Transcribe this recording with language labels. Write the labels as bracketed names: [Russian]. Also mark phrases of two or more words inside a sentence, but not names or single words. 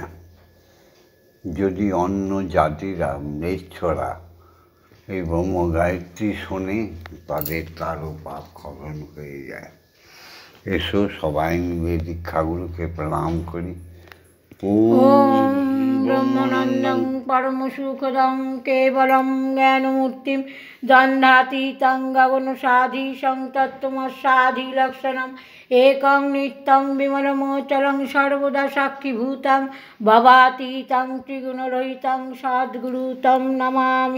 [Bangla] যদি অন্য জাতিরা ম্লেচ্ছরা এই ব্রহ্ম গায়ত্রী শোনে, তাদের তারও পাপ খনন হয়ে যায়। এসো সবাই মিলে দীক্ষাগুরুকে প্রণাম করি। ওম [Sanskrit] ब्रह्मानन्दं परमसुखदं केवलं ज्ञानमूर्तिं द्वन्द्वातीतं गगनसाधीशं तत्त्वमस्याधिलक्षणम् एकं नित्यं विमलमोचलं सर्वदा साक्षिभूतं भवातीतं त्रिगुणरहितं सद्गुरुं तं नमामि।